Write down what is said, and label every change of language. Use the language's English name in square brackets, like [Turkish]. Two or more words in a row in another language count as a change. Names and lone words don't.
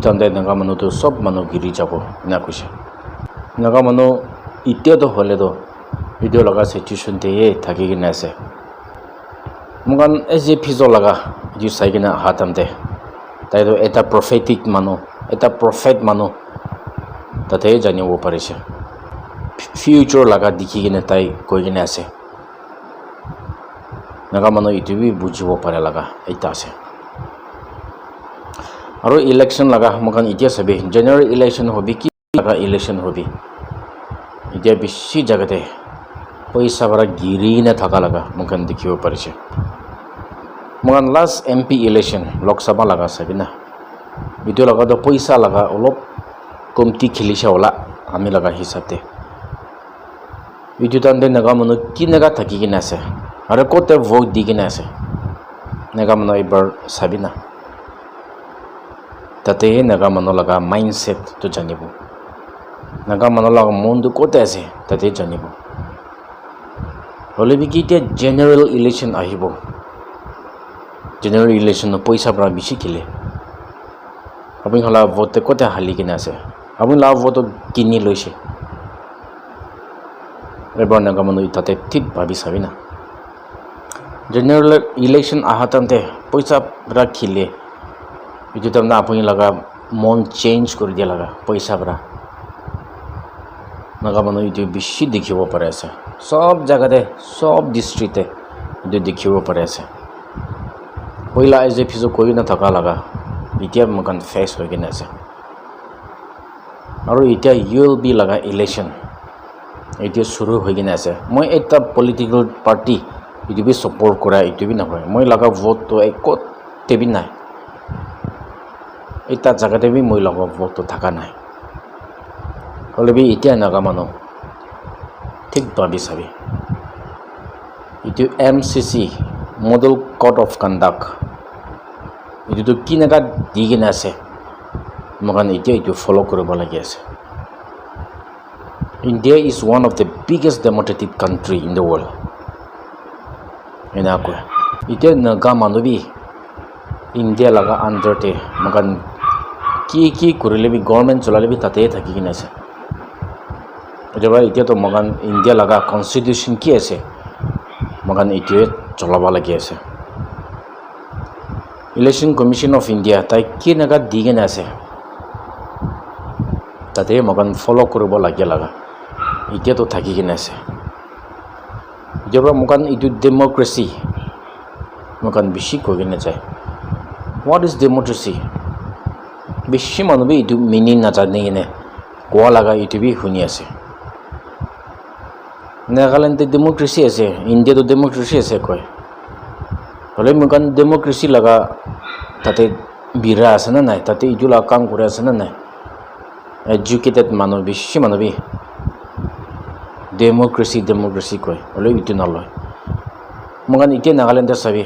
[Naga Pidgin] tamde naga manu to sob manu giri jabo na kuise naga manu itia to hole to video laga situation te thaki gina ase mugan SAPizo laga ju saigina hatamte tai to eta prophetic manu eta prophet manu tate janibo parise future laga dikhi gina tai koi gina ase naga manu itu bi bujibo pare laga eta ase aro election laga mugan itia sabe [English] general election [Naga Pidgin] hobi ki laga election hobi itia bishi jagate paisa bara girine thaka laga mugan dikhibo parise mugan [English] last MP election [Naga Pidgin] Lok Sabha laga sabina itu laga to paisa laga olop komti khilisha wala ami laga hisabte itu tande naga manu kinaga thaki gina ase aro kote vote di gina ase naga manu ibar sabina tate naga manu laga mindset to janibo naga manu laga mundu kote ase tate janibo hole bi kitia [English] general election [Naga Pidgin] ahibo [English] general election [Naga Pidgin] no paisa bara bishi khile apni hala vote kote hali gina ase apni la vote kini loise ebar naga manu itate thik bhabi sabina [English] general election [Naga Pidgin] ahatante paisa bara khile itu tamna apni laga mon change kori dia laga paisa bara naga manu itu bishi dekhibo pare ase sob jagate sob district te itu dekhibo pare ase poila SAPizo koi na thaka laga itia mugan face hoy gina ase aro itia ULB laga election itia shuru hoy gina ase moi eta [English] political party [Naga Pidgin] itu bi support kora itu bi na hoy moi laga vote to ekot tebi nai eta jaga te bi moi laga vote to thaka nai hole bi itia naga mano thik babi sabi itu [English] MCC model code of conduct [Naga Pidgin] itu to kinaga digina ase mugan itia itu follow koribo lagi ase [English] India is one of the biggest democratic country in the world [Naga Pidgin] ena ko itia naga manu bi India laga under te mugan ki korile bi government cholale bi tate thaki gina ase jaba itia to mugan India laga constitution ki ase mugan itia cholaba lagi ase Election Commission of India tai kinaga digena ase tate mugan follow koribo lagi laga itia to thaki gina ase jaba mugan itu democracy mugan bishi koi gina jai [English] what is democracy [Naga Pidgin] bishi manu bi itu meaning na jane gine koa laga itu bi huni ase Nagaland democracy ase India to democracy ase koi hole mugan democracy laga tate bira ase na nai tate itu la kam kore ase na nai educated manu bishi manu bi democracy koi hole itu na loy mugan itia Nagaland sabi